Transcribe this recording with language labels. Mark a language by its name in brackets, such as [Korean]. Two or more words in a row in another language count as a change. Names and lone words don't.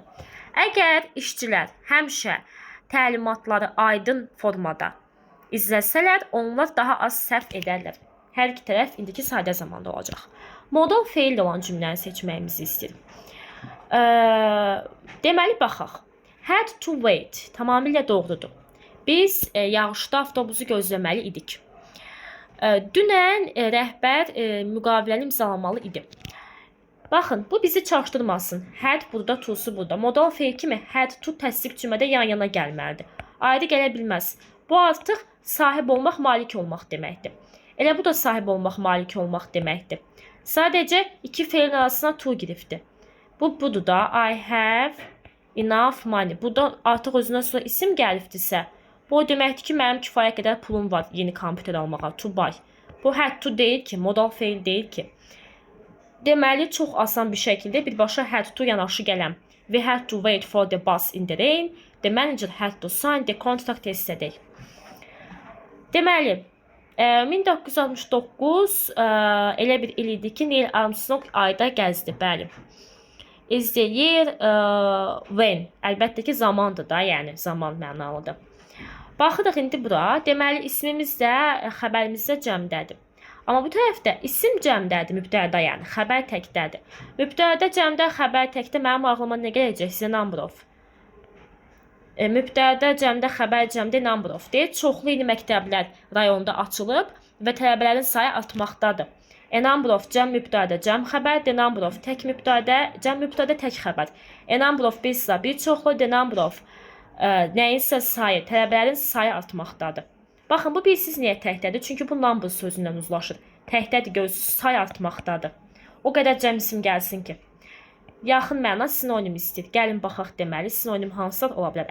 [Azerbaijani] Əgər işçilər həmişə təlimatları aydın formada izləsələr, onlar daha az sərf edərlər. Hər iki tərəf indiki sadə zamanda olacaq. Modal feil olan cümləni seçməyimizi istəyir. Deməli, baxaq. [English] Had to wait [Azerbaijani] tamamilə doğrudur. Biz yağışda avtobusu gözləməli idik. Dünən rəhbər müqaviləni imzalamalı idi. Baxın, bu bizi çaşdırmasın. Had burada, to'su burada. Modal feil kimi [English] had to [Azerbaijani] təsdiq cümlədə yan-yana gəlməlidir. Ayrı gələ bilməz. Bu artıq sahib olmaq, malik olmaq deməkdir. Elə bu da sahib olmaq, malik olmaq deməkdir. Sadəcə iki feilin arasına to giribdir. Bu budur da. [English] I have enough money. [Azerbaijani] Burada artıq özündən sonra isim gəlibdirsə, bu deməkdir ki, mənim kifayət qədər pulum var yeni kompüter almağa. [English] To buy. [Azerbaijani] Bu [English] had to [Azerbaijani] deyil ki, modal feil deyil ki. Deməli, çox asan bir şəkildə birbaşa [English] had to [Azerbaijani] yanaşı gələm. [English] We had to wait for the bus in the rain. The manager had to sign the contract yesterday. [Azerbaijani] Deməli, 1969 elə bir il idi ki, Neil Armstrong ayda gəzdi, bəli. [English] Is the year when? [Azerbaijani] Əlbəttə ki, zamandır da, yəni zaman mənalıdır. Baxırıq indi bura. Deməli, ismimiz də xəbərimizdə cəmdədir. Amma bu tərəfdə isim cəmdədir, mübtəda, yəni xəbər təkdədir. Mübtəda cəmdə, xəbər təkdə mənim ağlıma nə gələcək? [English] The number of. [Azerbaijani] Mübtəda cəmdə, xəbər cəmdə [English] number of [Azerbaijani] deyir. Çoxlu yeni məktəblər rayonda açılıb və tələbələrin sayı artmaqdadır. [English] A number of [Azerbaijani] cəm mübtəda, cəm xəbər, [English] the number of [Azerbaijani] tək mübtəda, cəm mübtəda, tək xəbər. [English] A number of [Azerbaijani] bir sıra, bir çoxlu, [English] the number of [Azerbaijani] nəyinsə sayı, tələbələrin sayı artmaqdadır. Baxın, bu bilsiz niyə təkdədir? Çünki bu number sözündən uzlaşır. Təkdədir, görürsünüz, say artmaqdadır. O qədər cəm isim gəlsin ki. Yaxın məna sinonim istəyir. Gəlin baxaq deməli, sinonim hansılar ola bilər?